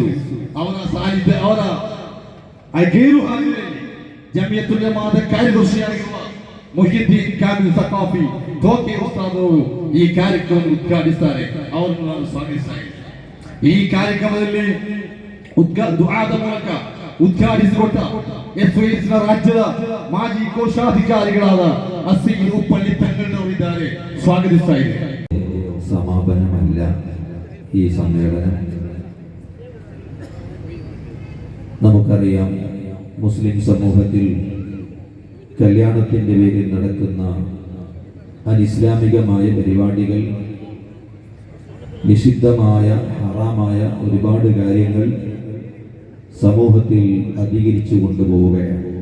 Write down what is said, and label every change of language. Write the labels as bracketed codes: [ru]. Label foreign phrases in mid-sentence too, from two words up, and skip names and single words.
[kn] ಅವರ ಸಾಹಿತ್ಯ, ಅವರ ಗೈರು ಹಾದಿಯಲ್ಲಿ ಜಮಿಯತ್ ಉಲಮಾದ ಕಾರ್ಯದರ್ಶಿಯಾಗಿರುವ ಮುಹಿದ್ದೀನ್ ಕಾಮಿಲ್ ಸಕಾಫಿ ಧೋಕೆ ಉಸ್ತಾದ್ ಅವರು ಈ ಕಾರ್ಯಕ್ರಮವನ್ನು ಉದ್ಘಾಟಿಸುತ್ತಾರೆ. ಅವರನ್ನು ನಾನು ಸ್ವಾಗತಿಸುತ್ತೇನೆ. ಈ ಕಾರ್ಯಕ್ರಮದಲ್ಲಿ ದುಆದ ಮೂಲಕ ಉದ್ಘಾಟಿಸಿಕೊಟ್ಟ SOS ನ ರಾಜ್ಯದ ಮಾಜಿ ಕೋಶಾಧಿಕಾರಿಗಳಾದ ಅಸ್ಸೀರ್ ಉಪ್ಪಳ್ಳಿ ತಂಗಣ್ಣವರಿದ್ದಾರೆ. ಸ್ವಾಗತಿಸ್ತಾ ಇದ್ದೇನೆ. [ml] സമാപനമല്ല ഈ സമ്മേളനം. നമുക്കറിയാം, മുസ്ലിം സമൂഹത്തിൽ കല്യാണത്തിൻ്റെ പേരിൽ നടക്കുന്ന അനിസ്ലാമികമായ പരിപാടികൾ, നിഷിദ്ധമായ ഹറാമായ ഒരുപാട് കാര്യങ്ങൾ സമൂഹത്തിൽ അധികരിച്ചു കൊണ്ടുപോവുകയാണ്.